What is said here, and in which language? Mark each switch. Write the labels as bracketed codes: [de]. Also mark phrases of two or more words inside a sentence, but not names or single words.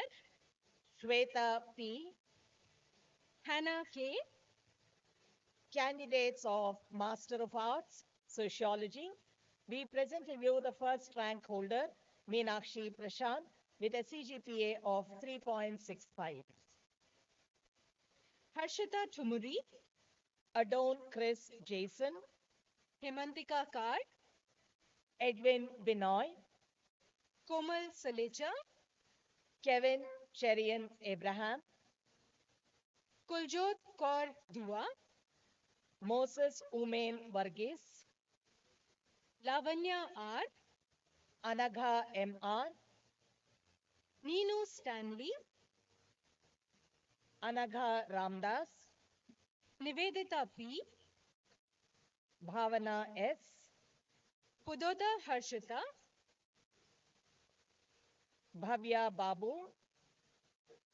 [en] Shweta P, Hannah K, candidates of Master of Arts, Sociology. We present to you the first rank holder, Meenakshi Prashant, with a CGPA of 3.65. Harshita Tumuri, Adon Chris Jason, Hemantika Kar, Edwin Binoy, Komal Salecha, Kevin Cherian Abraham, Kuljot Kaur Dua, Moses Umain Varghese, Lavanya R, Anagha MR, Neenu Stanley, Anagha Ramdas, Nivedita P, Bhavana S, Pudoda Harshita, Bhavya Babu,